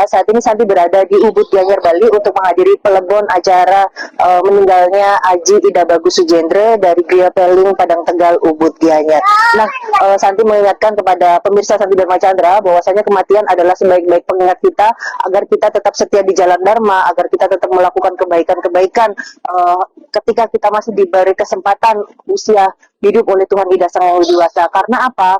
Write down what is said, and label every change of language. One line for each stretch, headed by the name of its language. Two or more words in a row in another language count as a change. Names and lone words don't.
Indonesian: Saat ini Santi berada di Ubud Gianyar, Bali untuk menghadiri pelebon acara meninggalnya Aji Ida Bagus Sujendra dari Gria Peling Padang Tegal Ubud Gianyar. Nah, Santi mengingatkan kepada pemirsa Santi Dharma Chandra bahwasanya kematian adalah sebaik-baik pengingat kita agar kita tetap setia di jalan Dharma, agar kita tetap melakukan kebaikan-kebaikan ketika kita masih diberi kesempatan usia hidup oleh Tuhan Ida Sang Yang Dewasa. Karena apa?